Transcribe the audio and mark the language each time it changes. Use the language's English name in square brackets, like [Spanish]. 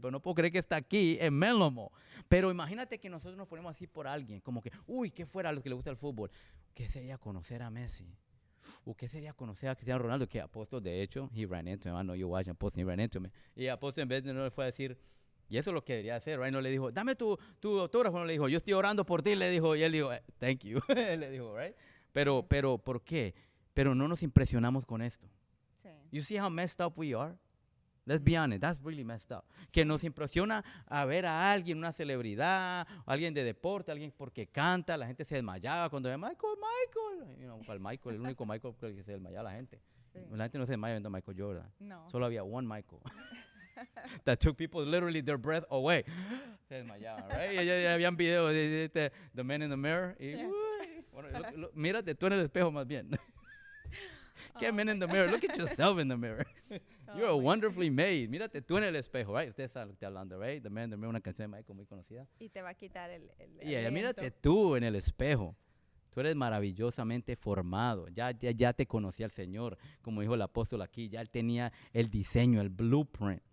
[Spanish] Pero no puedo creer que está aquí en Menlo Mall. Pero imagínate que nosotros nos ponemos así por alguien. Como que, uy, ¿qué fuera a los que le gusta el fútbol? ¿Qué sería conocer a Messi? ¿O qué sería conocer a Cristiano Ronaldo? Que Apóstol, de hecho, [English] he ran into me. I know you watch Apóstol, he ran into me. [Spanish] Y Apóstol en vez de no le fue a decir, y eso es lo que debería hacer, right? No le dijo, dame tu autógrafo. No le dijo, yo estoy orando por ti. Le dijo, y él dijo, [English] thank you. [Spanish] Le dijo, right? Pero, ¿por qué? Pero no nos impresionamos con esto. Sí. [English] You see how messed up we are? Let's be honest, that's really messed up. [Spanish] Que nos impresiona a ver a alguien, una celebridad, alguien de deporte, alguien porque canta, la gente se desmayaba cuando ve Michael. [English] You know, [Spanish] Michael, el único Michael que se desmayaba la gente. Sí. La gente no se desmaya viendo a Michael Jordan. No. Solo había one Michael. [English] That took people literally their breath away. [Spanish] Se desmayaban, right? Y ya habían videos de The Man in the Mirror. Y, yes. Bueno, mírate tú en el espejo más bien. [English] Get Man in the mirror. Look at yourself in the mirror. You're wonderfully made. [Spanish] Mírate tú en el espejo, right? Ustedes saben lo que estoy hablando, right? The Man in the Mirror, una canción de Michael muy conocida. Y te va a quitar el mírate tú en el espejo. Tú eres maravillosamente formado. Ya te conocía el Señor, como dijo el apóstol aquí. Ya él tenía el diseño, el blueprint.